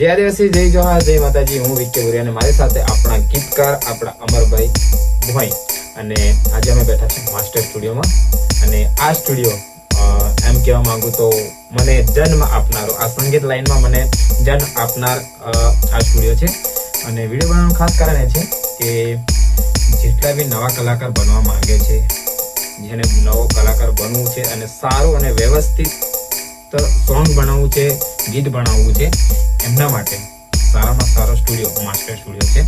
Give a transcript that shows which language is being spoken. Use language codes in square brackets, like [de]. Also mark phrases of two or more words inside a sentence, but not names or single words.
[hi] जय आदिवासी जय जोहार जय माताजी। [gu] હું વિક્કી બુરિયા ને મારી સાથે અપના ગીતકાર અપના અમરભાઈ ભોઈ અને આજે અમે બેઠા છીએ માસ્ટર સ્ટુડિયોમાં અને આ સ્ટુડિયો એમ કહેવા માંગુ તો મને જન્મ આપનારો આ સંગીત લાઈનમાં મને જન્મ આપનાર આ સ્ટુડિયો છે અને વિડીયો બનાવવાનું ખાસ કારણ એ છે કે જેટલા બી નવા કલાકાર બનવા માંગે છે, જેને નવો કલાકાર બનવું છે અને સારું અને વ્યવસ્થિત સોંગ બનાવવું છે, ગીત બનાવવું છે, એમના માટે સારામાં સારો સ્ટુડિયો માસ્ટર સ્ટુડિયો છે।